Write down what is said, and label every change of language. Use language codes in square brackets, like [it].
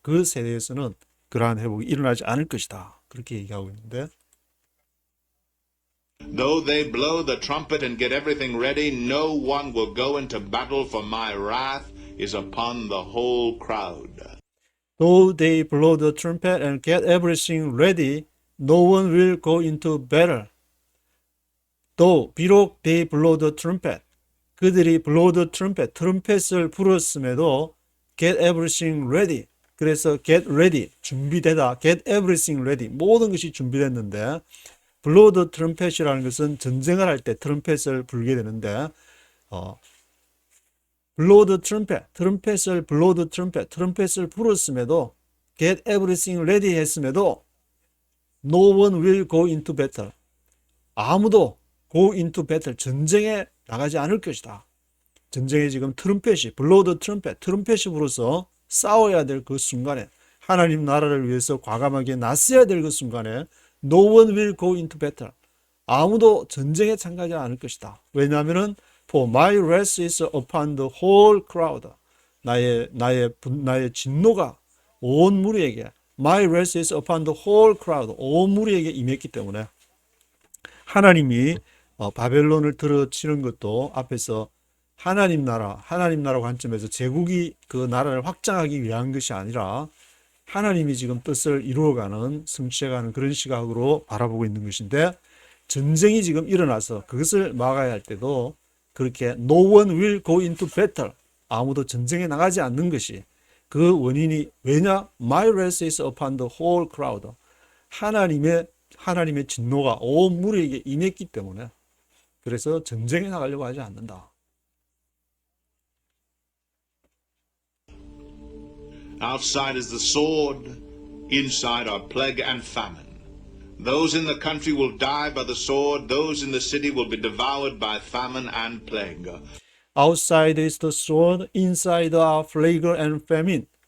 [ko] 그 세대에서는 그러한 회복이 일어나지 않을 것이다. 그렇게 얘기하고 있는데 [en] Though they blow the trumpet and get everything ready, no one will go into battle, for my wrath is upon the whole crowd. Though they blow the trumpet and get everything ready, no one will go into battle. [ko] Though, 비록 [en] they blow the trumpet, [ko] 그들이 [en] blow the trumpet, [ko] 트럼펫을 불었음에도 [en] get everything ready, [ko] 그래서 [en] get ready, [ko] 준비되다, get everything ready, 모든 것이 준비됐는데 blow the trumpet이라는 것은 전쟁을 할 때 트럼펫을 불게 되는데 blow the trumpet, blow the trumpet, 트럼펫을 불었음에도 get everything ready 했음에도 [en] no one will go into battle. [ko] 아무도 [en] go into battle, [ko] 전쟁에 나가지 않을 것이다. 전쟁에 지금 트럼펫이, [en] blow the trumpet, [ko] 트럼펫이 불어서 싸워야 될 그 순간에 하나님 나라를 위해서 과감하게 나서야 될 그 순간에 [en] no one will go into battle. [ko] 아무도 전쟁에 참가하지 않을 것이다. 왜냐하면은 [en] for my wrath is upon the whole crowd. [ko] 나의 진노가 온 무리에게, [en] my wrath is upon the whole crowd, [ko] 온 무리에게 임했기 때문에 하나님이 바벨론을 들어치는 것도 앞에서 하나님 나라 관점에서 제국이 그 나라를 확장하기 위한 것이 아니라 하나님이 지금 뜻을 이루어가는, 성취해가는 그런 시각으로 바라보고 있는 것인데 전쟁이 지금 일어나서 그것을 막아야 할 때도 그렇게 [en] no one will go into battle, [ko] 아무도 전쟁에 나가지 않는 것이 그 원인이 왜냐? [en] My wrath is upon the whole crowd. [ko] 하나님의 진노가 온 무리에게 임했기 때문에 그래서 전쟁에 나가려고 하지 않는다. [en] Outside is the sword, inside are plague and famine. Those in the country will die by the sword, those in the city will be devoured by famine and plague. Outside is the sword, inside are plague and famine.